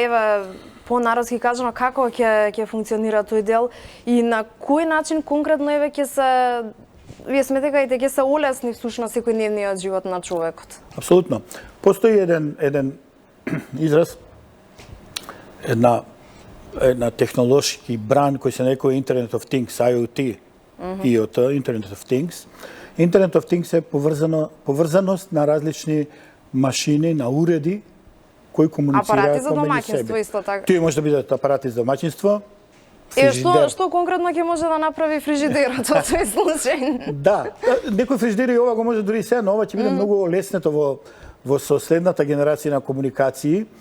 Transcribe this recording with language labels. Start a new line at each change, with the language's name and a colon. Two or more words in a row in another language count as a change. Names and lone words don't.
Macedonian: Еве, по-народски кажано, како ќе функционира тој дел и на кој начин конкретно еве ќе се вие сметекајте ќе се олесни всушност секојдневниот живот на човекот? Апсолутно. Постои еден израз, една технолошки бран кој се нарекува
English: Internet of Things,
Macedonian: IoT, IoT,
English: Internet of Things. Internet of Things
Macedonian: е поврзаност на различни машини, на уреди кои комуницираат апарати за домаќинство исто така. Тие може да бидат апарати за домаќинство. Што конкретно ќе може да направи фрижидерот во тој случај? Да, некој фрижидери ова го може дури сега, но ова ќе биде многу леснето во соседната генерација на комуникации.